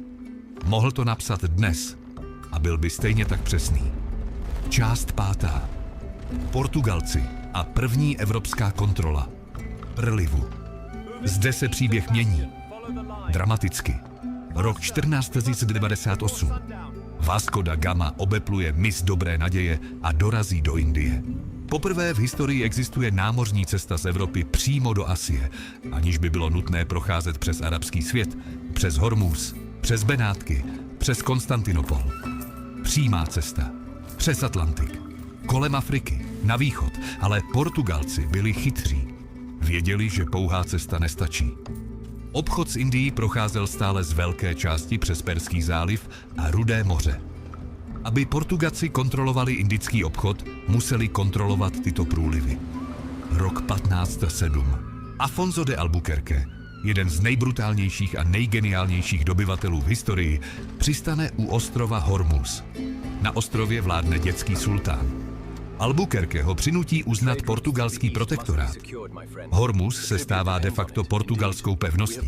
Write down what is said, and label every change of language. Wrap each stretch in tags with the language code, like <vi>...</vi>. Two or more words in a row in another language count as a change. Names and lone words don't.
<cs>Mohl to napsat dnes a byl by stejně tak přesný. Část 5. Portugalci a první evropská kontrola. Prlivu. Zde se příběh mění. Dramaticky. Rok 1498. Vasco da Gama obepluje mys Dobré naděje a dorazí do Indie. Poprvé v historii existuje námořní cesta z Evropy přímo do Asie, aniž by bylo nutné procházet přes arabský svět, přes Hormuz, přes Benátky, přes Konstantinopol. Přímá cesta. Přes Atlantik. Kolem Afriky, na východ, ale Portugalci byli chytří. Věděli, že pouhá cesta nestačí. Obchod s Indií procházel stále z velké části přes Perský záliv a Rudé moře. Aby Portugalci kontrolovali indický obchod, museli kontrolovat tyto průlivy. Rok 1507. Afonso de Albuquerque, jeden z nejbrutálnějších a nejgeniálnějších dobyvatelů v historii, přistane u ostrova Hormuz. Na ostrově vládne dětský sultán. Albuquerque ho přinutí uznat portugalský protektorát. Hormuz se stává</cs> <la>de facto</la> <cs>portugalskou pevností.</cs>